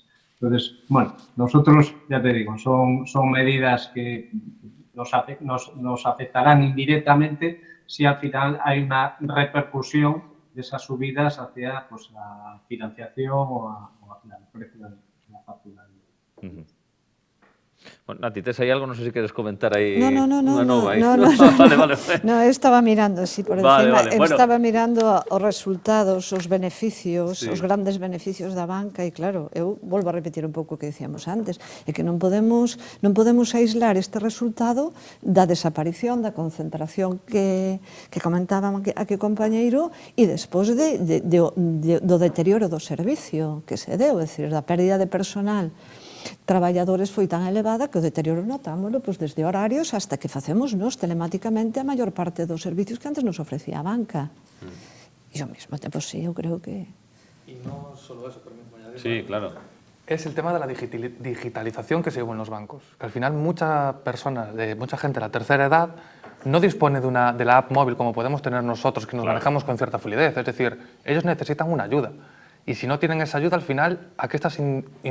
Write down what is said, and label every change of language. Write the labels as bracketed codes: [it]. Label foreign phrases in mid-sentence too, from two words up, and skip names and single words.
[es] Entonces, bueno, nosotros, ya te digo, son medidas que nos afectarán indirectamente si al final hay una repercusión de esas subidas hacia pues, la financiación o hacia el precio de la factura. Bueno, Nati, ¿tienes ahí algo? No sé si quieres comentar ahí [gl] No, una nova aí. no. [es] Vale. No, estaba mirando así por encima, Bueno. [gl] estaba mirando os resultados, os beneficios, [es] Sí. [gl] os grandes beneficios da banca e claro, eu volvo a repetir un pouco o que dicíamos antes, é que non podemos aislar este resultado da desaparición, da concentración que comentaban aquí o compañeiro e despois do deterioro do servicio que se deu, é dicir, da pérdida de personal traballadores foi tan elevada que o deterioro notámoslo pues, desde horarios [es] hasta que [gl] facemos nos telemáticamente a maior parte dos servicios que antes nos ofrecía a banca. E ao mesmo tempo, sí, eu creo que... [es] Y no solo eso, permíteme añadir. Sí, claro. Es el tema de la digitalización que se lleva en los bancos. Que al final mucha gente de la tercera edad no dispone de la app móvil como podemos tener nosotros, que nos manejamos con cierta fluidez. Es decir, ellos necesitan una ayuda. Y si no tienen esa ayuda, al final, ¿a qué estás incentivando?